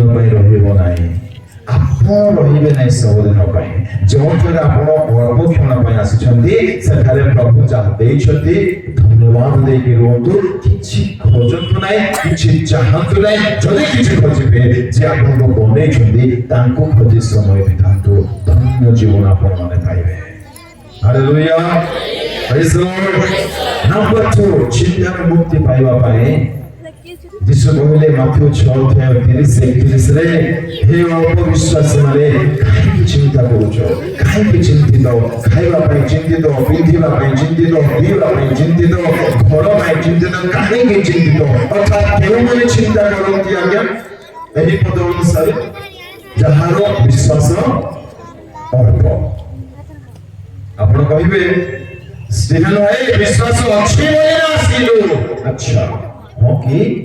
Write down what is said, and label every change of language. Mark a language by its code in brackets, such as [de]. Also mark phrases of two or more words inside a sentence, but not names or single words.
[or] ପାଇଁ ରହିବ ନାହିଁ ଆପଣ ରହିବେ ନାହିଁ ସବୁଦିନ ପାଇଁ ଯେଉଁଠାରେ ଆପଣ ଅଳ୍ପ କ୍ଷଣ ପାଇଁ ଆସିଛନ୍ତି ସେଠାରେ ପ୍ରଭୁ ଯାହା ଦେଇଛନ୍ତି ଧନ୍ୟବାଦ ଦେଇକି ରୁହନ୍ତୁ କିଛି ଖୋଜନ୍ତୁ ନାହିଁ କିଛି ଚାହାନ୍ତୁ ନାହିଁ ଯଦି କିଛି ଖୋଜିବେ ଯେ ଆପଣଙ୍କୁ ବନେଇଛନ୍ତି ତାଙ୍କୁ ଖୋଜି ସମୟ ବିତାନ୍ତୁ ଧନ୍ୟ ଜୀବନ ଆପଣମାନେ ପାଇବେ Hallelujah. [en] Praise the Lord. Number 2, [or] ଚିନ୍ତାରୁ ମୁକ୍ତି ପାଇବା ପାଇଁ ଯୀଶୁ କହିଲେ ମାଥ୍ୟୁ 6:30-31 ରେ ହେ ଅଳ୍ପ ବିଶ୍ୱାସୀମାନେ କାହିଁକି ଚିନ୍ତା କରୁଛ କାହିଁକି ଚିନ୍ତିତ ଖାଇବା ପାଇଁ ଚିନ୍ତିତ ପିନ୍ଧିବା ପାଇଁ ଚିନ୍ତିତ ପିଇବା ପାଇଁ ଚିନ୍ତିତ ଘର ପାଇଁ ଚିନ୍ତିତ କାହିଁକି ଚିନ୍ତିତ ଅର୍ଥାତ୍ କେଉଁମାନେ ଚିନ୍ତା କରନ୍ତି ଆଜ୍ଞା ଏହି ପଦ ଅନୁସାରେ ଯାହାର ବିଶ୍ୱାସ ଅଳ୍ପ ଆପଣ କହିବେ ଷ୍ଟିଫେନ୍ ଭାଇ ବିଶ୍ୱାସ ଅଛି ବୋଲି ଆସିଲୁ ଆଚ୍ଛା ହଁ କି